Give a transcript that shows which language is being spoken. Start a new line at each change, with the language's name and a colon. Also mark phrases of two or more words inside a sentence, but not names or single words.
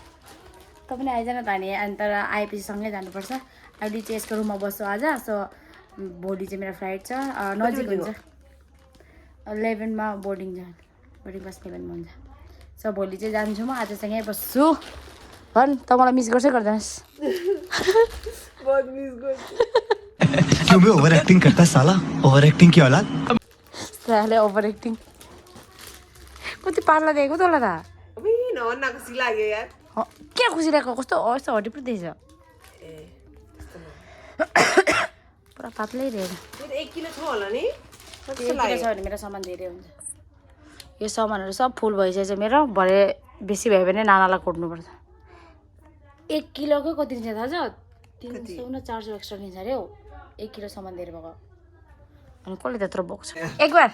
Nepali: त पनि आइज न त अनि तर आएपछि सँगै जानुपर्छ अहिले चाहिँ यसको रुममा बस्छु आज सो भोलि चाहिँ मेरो फ्लाइट छ नजिक हुन्छ 11 मा बोर्डिङ बस 11 मा हुन्छ सो भोलि चाहिँ जान्छु म आज चाहिँ यहीँ बस्छु भन् त मलाई मिस गर्छै गर्दैनस् बहुत मिस गर्छु
Hindi: क्यों बे
English: over acting
Hindi: करता है साला
English: over acting
Hindi: की औलाद
Nepali: साले
English: over acting
Nepali: कति पार्ला दिएको तँलाई त अबे नभन्न खुसी लाग्यो यार के खुसी लागेको कस्तो यस्तो हड्डी पो देख्छ पुरा पातलै रहेछ मेरो 1 किलो छ होला नि छ भने मेरो सामान धेरै हुन्छ यो सामानहरू सब फुल भइसकेछ मेरो भरे बेसी भयो भने नानालाई कोट्नुपर्छ 1 किलोको कति लिन्छ थाहा छ 300 न 400 एक्स्ट्रा लिन्छ अरे हौ 1 किलो सामान दिएर भएको अनि कसले त्यत्रो बोक्छ
Hindi: एक बार